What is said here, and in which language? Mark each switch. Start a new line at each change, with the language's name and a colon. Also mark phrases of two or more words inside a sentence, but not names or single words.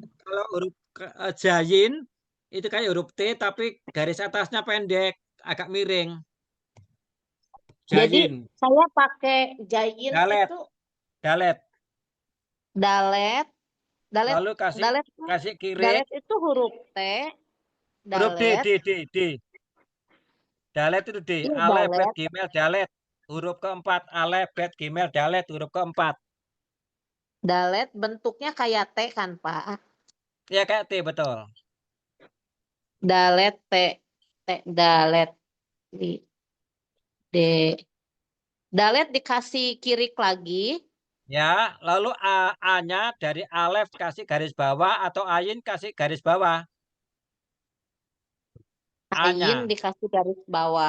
Indonesian: Kalau huruf jayin itu kayak huruf T tapi garis atasnya pendek, agak miring. Jadi Jayin. saya pakai jayin Dalet. itu Dalet. dalet. Lalu kasih kiri. Dalet itu huruf T. Huruf D. Dalet. Dalet itu D. Iya, Alef, bet, dalet. gmail, dalet. huruf keempat. Alef, bet, gimel, dalet, huruf keempat. Dalet bentuknya kayak T kan, Pak? Ya kayak T, betul. Dalet T, dalet di D. Dalet dikasih kirik lagi, Ya, lalu A-nya dari alef kasih garis bawah atau ayin kasih garis bawah. ayin A-nya dikasih garis bawah.